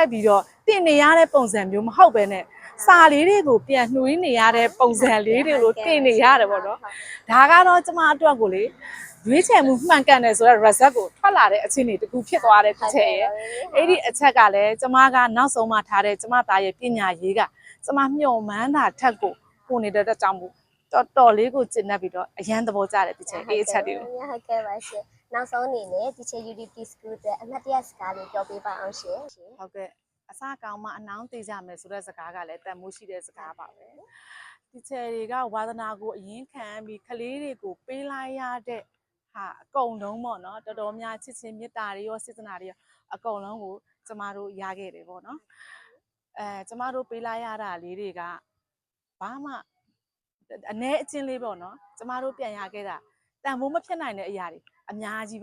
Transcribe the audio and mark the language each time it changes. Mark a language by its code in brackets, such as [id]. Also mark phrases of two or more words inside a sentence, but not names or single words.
[my] ပြီးတော့တင်နေရတဲ့ပုံစံမျိုးမဟုတ်ပဲနဲ့စာလေးတွေကိုပြန်နှွေးနေရတဲ့ပုံစံလေးတွေကိုတင်နေရတယ်ပေါ့နော်ဒါကတော့ကျမအတွက်ကိုလေရွေးချယ်မှုမှန်ကန်တယ်ဆိုတော့ result ကိုထွက်လာတဲ့အခြေအနေတခုဖြစ်သွားတဲ့တစ်ချက်ရဲ့အဲ့ဒီအချက်ကလည်းကျမကနောက်ဆုံးမှထားတဲ့ကျမသားရဲ့ပညာရေးကကျမမျှော်မှန်းတာထက်ကိုပိုနေတဲ့အတွက်ကြောင့်မို့တော်လေးကိုကျင့်တတ်ပြီးတော့အရန်သဘောကျတယ်တစ်ချက်အဲ့အချက်တွေကို ဟုတ်ကဲ့ပါရှင်နောက်ဆုံးအနေနဲ့ teacher UDP school တဲ့အမှတ်တရစကားလေးပြောပြပါအောင်ရှင် ဟုတ်ကဲ့အစကောင်းမှအနှောင်းသေးကြမယ်ဆိုတဲ့စကားကလည်းတန်မိုးရှိတဲ့စကားပါပဲတီချာတွေကဝါသနာကိုအရင်ခံပြီးကလေးတွေကိုပေးလိုက်ရတဲ့ဟာအကုန်လုံးပေါ့နော်တော်တော်များချစ်ချင်းမေတ္တာတွေရောစေတနာတွေရောအကုန်လုံးကိုကျမတို့ရခဲ့တယ်ပေါ့နော်ကျမတို့ပေးလိုက်ရတာလေးတွေကဘာမှအ ਨੇ အချင်းလေးပေါ့နော်ကျမတို့ပြန်ရခဲ့တာတန်ဖိုးမဖြစ်နိုင်တဲ့အရာတွေအများကြီးပဲ